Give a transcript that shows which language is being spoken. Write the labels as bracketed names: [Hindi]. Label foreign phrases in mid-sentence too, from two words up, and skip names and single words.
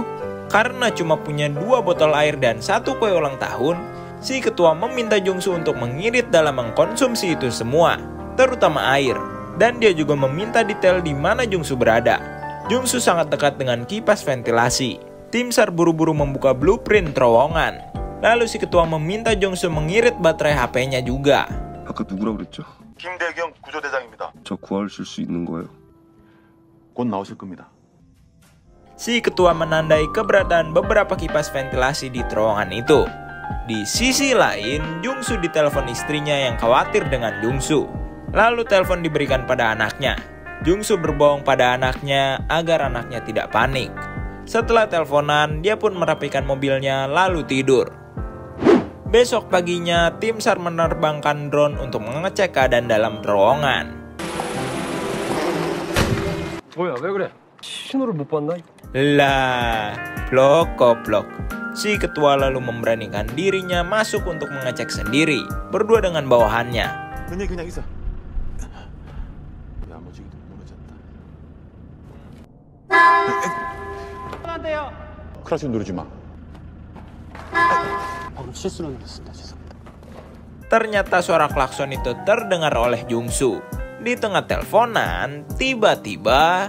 [Indonesian] Karena cuma punya 2 botol air dan 1 kue ulang tahun, si ketua meminta Jungsu untuk mengirit dalam mengkonsumsi itu semua, terutama air. Dan dia juga meminta detail di mana Jungsu berada. Jungsu sangat dekat dengan kipas ventilasi. Tim SAR buru-buru membuka blueprint terowongan. Lalu si ketua meminta Jungsu mengirit baterai HP-nya juga. [Korean] 아까 누구라고 그랬죠? 김대경 구조대장입니다. 저 구하실 수 있는 거예요? 곧 나오실 겁니다. [Indonesian] Si ketua menandai keberadaan beberapa kipas ventilasi di terowongan itu. Di sisi lain, Jungsu ditelepon istrinya yang khawatir dengan Jungsu. Lalu telepon diberikan pada anaknya. Jungsu berbohong pada anaknya agar anaknya tidak panik. Setelah teleponan, dia pun merapikan mobilnya lalu tidur. Besok paginya, tim SAR menerbangkan drone untuk mengecek keadaan dalam terowongan. [Korean] 뭐야, 왜 그래? 신호를 못 봤나? [Indonesian] Lah, blok. Si ketua lalu memberanikan dirinya masuk untuk mengecek sendiri, berdua dengan bawahannya. [Korean] 그냥 있어. 야무지게도 무너졌다. 크라시 누르지 마. 방금 실수로 눌렀습니다. 죄송합니다. [Indonesian] Ternyata suara klakson itu terdengar oleh Jungsu. Di tengah teleponan, tiba-tiba